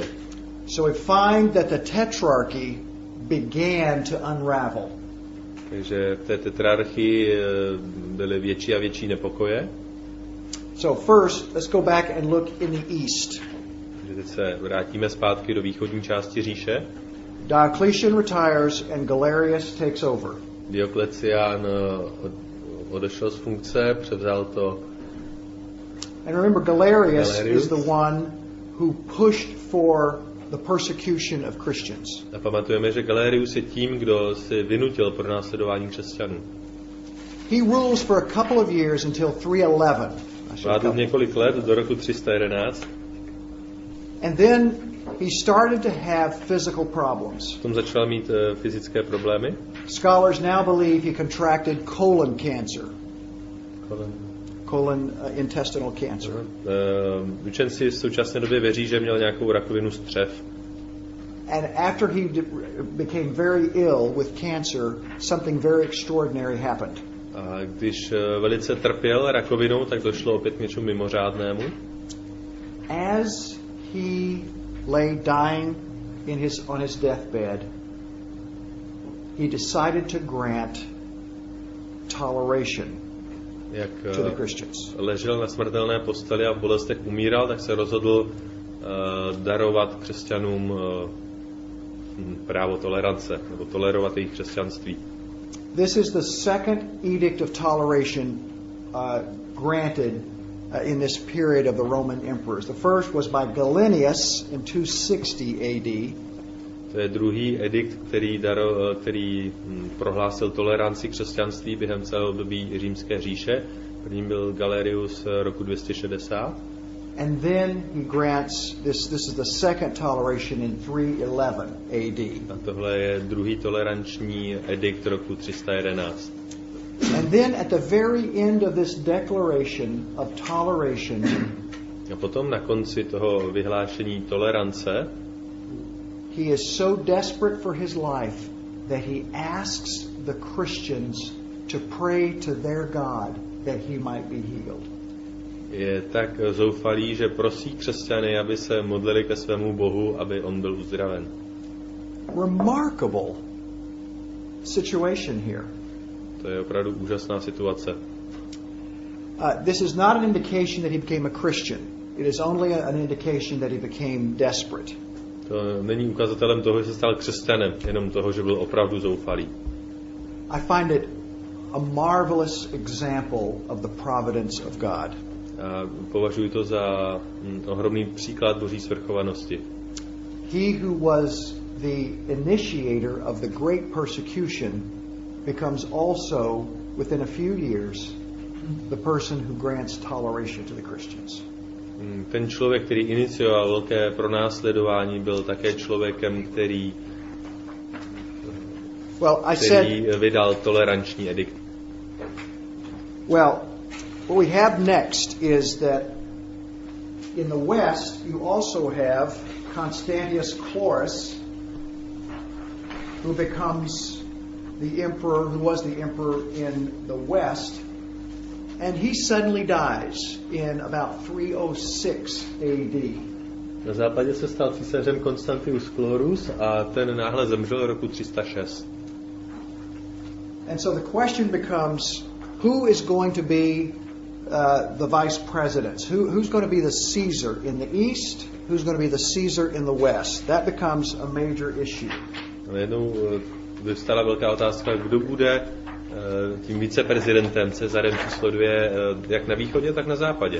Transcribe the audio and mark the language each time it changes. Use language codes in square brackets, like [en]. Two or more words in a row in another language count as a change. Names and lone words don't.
[en] So we find that the tetrarchy began to unravel. [cs] Takže v té tetrarchii byly větší a větší nepokoje. [en] So first, let's go back and look in the east. [cs] Takže teď se vrátíme zpátky do východní části říše. [en] Diocletian retires and Galerius takes over. [cs] Dioklecián odešel z funkce, převzal to. [en] And remember, Galerius is the one who pushed for the persecution of Christians. [cs] A pamatujeme, že Galerius je tím, kdo si vynutil pronásledování křesťanů. [en] He rules for a couple of years until 311. [cs] Vládl několik let do roku 311. [en] And then he started to have physical problems. [cs] Potom začal mít fyzické problémy. [en] Scholars now believe he contracted colon cancer. Colon intestinal cancer. [cs] Učenci v současné době věří, že měl nějakou rakovinu střev. [en] And after he became very ill with cancer, something very extraordinary happened. [cs] A když velice trpěl rakovinou, tak došlo opět k něčemu mimořádnému. [en] As he lay dying on his deathbed, he decided to grant toleration [cs] Jak [en] to the Christians. [cs] Ležel na smrtelné posteli a v bolestech umíral, tak se rozhodl darovat křesťanům právo tolerance, nebo tolerovat jejich křesťanství. [en] This is the second edict of toleration granted in this period of the Roman emperors. The first was by Galenius in 260 AD. [cs] To je druhý edikt, který prohlásil toleranci křesťanství během celého období Římské říše. Prvním byl Galerius roku 260. [en] And then he grants this is the second toleration in 311 AD. [cs] A tohle je druhý toleranční edikt roku 311. [en] And then at the very end of this declaration of toleration, [cs] a potom na konci toho vyhlášení tolerance [en] he is so desperate for his life that he asks the Christians to pray to their God that he might be healed. [cs] Je tak zoufalý, že prosí křesťany, aby se modlili ke svému Bohu, aby on byl uzdraven. [en] Remarkable situation here. [cs] To je opravdu úžasná situace. [en] This is not an indication that he became a Christian. It is only an indication that he became desperate. [cs] To není ukazatelem toho, že se stal křesťanem, jenom toho, že byl opravdu zoufalý. [en] I find it a marvelous example of the providence of God. [cs] A považuji to za ohromný příklad Boží svrchovanosti. [en] He who was the initiator of the great persecution becomes also, within a few years, the person who grants toleration to the Christians. [cs] Ten člověk, který inicioval velké pronásledování, byl také člověkem, který vydal toleranční edikt. [en] Well, what we have next is that in the West you also have Constantius Chlorus, who becomes the emperor, who was the emperor in the West, and he suddenly dies in about 306 AD. [cs] Na západě se stal císařem Constantius Chlorus a ten náhle zemřel roku 306. [en] And so the question becomes, who is going to be the vice presidents? Who's going to be the Caesar in the East? Who's going to be the Caesar in the West? That becomes a major issue. [cs] Najednou vyvstala velká otázka, kdo bude tím viceprezidentem, Cezarem číslo 2, jak na východě, tak na západě.